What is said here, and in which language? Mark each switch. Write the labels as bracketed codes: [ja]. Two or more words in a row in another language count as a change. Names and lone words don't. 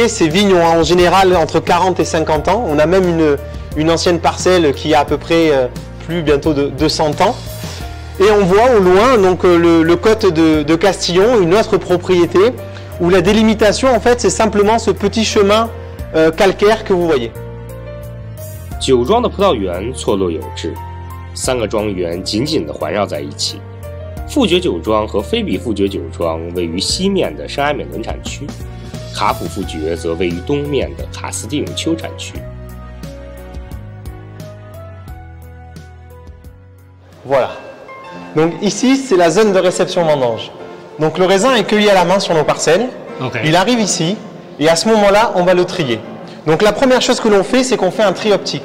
[fr] Ces vignes ont en général entre 40 et 50 ans. On a même une ancienne parcelle qui a à peu près plus bientôt de 200 ans. Et on voit au loin donc, le côte de Castillon, une autre propriété, où la délimitation en fait c'est simplement ce petit chemin calcaire que vous voyez。 [zh] 酒庄的葡萄园错落有致，三个庄园紧紧地环绕在一起。富爵酒庄和菲比富爵酒庄位于西面的圣埃美伦产区，卡普富爵则位于东面的卡斯蒂永丘产区。 [fr] Voilà. Donc ici c'est la zone de réception vendange. Donc le raisin est cueilli à la main sur nos parcelles. Okay. Il arrive ici. Et à ce moment-là, on va le trier. Donc la première chose que l'on fait, c'est qu'on fait un tri optique.